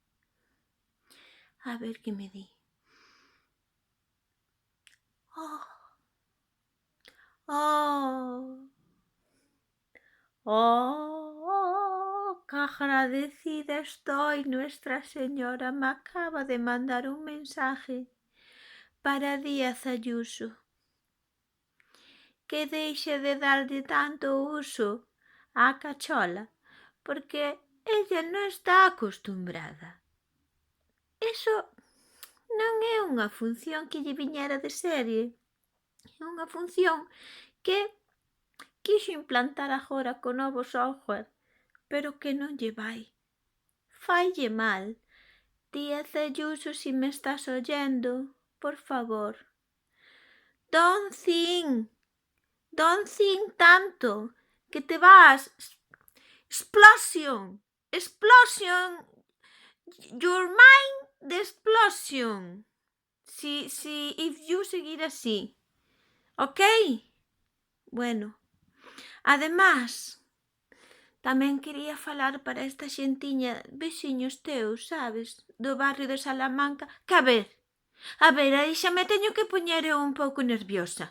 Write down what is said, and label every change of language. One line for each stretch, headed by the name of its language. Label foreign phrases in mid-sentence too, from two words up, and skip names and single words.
Spanish: A ver qué me di. Qué agradecida estoy. Nuestra Señora me acaba de mandar un mensaje para Díaz Ayuso,
Galician: que deixe de darlle tanto uso á cachola, porque ella non está acostumbrada. Eso non é unha función que lle viñera de serie, é unha función que quixo implantar agora co novo software, pero que non lle vai. Faille mal.
Spanish: Díaz Ayuso, si me estás oyendo, por favor.
English: Don't think
Spanish: tanto, que te vas.
English: Explosion, your mind the explosion. If you
Spanish: seguir así, ¿ok?
Galician: Bueno, además, tamén quería falar para esta xentiña, veciños teus, sabes, do barrio de Salamanca, que a ver, aí xa me teño que poñer un pouco nerviosa.